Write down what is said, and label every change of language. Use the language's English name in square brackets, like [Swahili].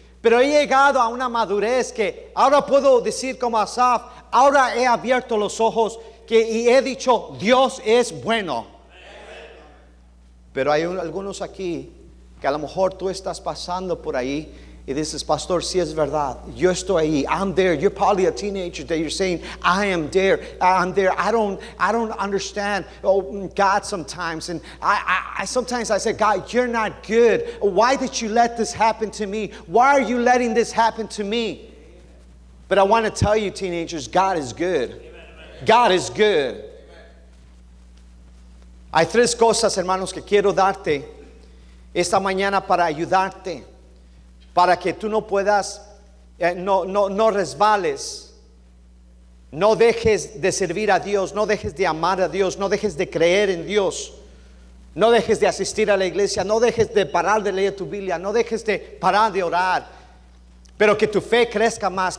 [Spanish] Pero he llegado a una madurez que ahora puedo decir como Asaf, ahora he abierto los ojos y he dicho, Dios es bueno. Pero hay algunos aquí que a lo mejor tú estás pasando por ahí y dices, pastor, sí es verdad, yo estoy ahí, [English] I'm there. You're probably a teenager that you're saying, I am there, I'm there. I don't understand God sometimes. And I sometimes I say, God, you're not good. Why did you let this happen to me? Why are you letting this happen to me? But I want to tell you, teenagers, God is good. God is good. [Spanish] Hay 3 cosas, hermanos, que quiero darte esta mañana para ayudarte, para que tú no puedas, no resbales, no dejes de servir a Dios, no dejes de amar a Dios, no dejes de creer en Dios, no dejes de asistir a la iglesia, no dejes de parar de leer tu Biblia, no dejes de parar de orar, pero que tu fe crezca más.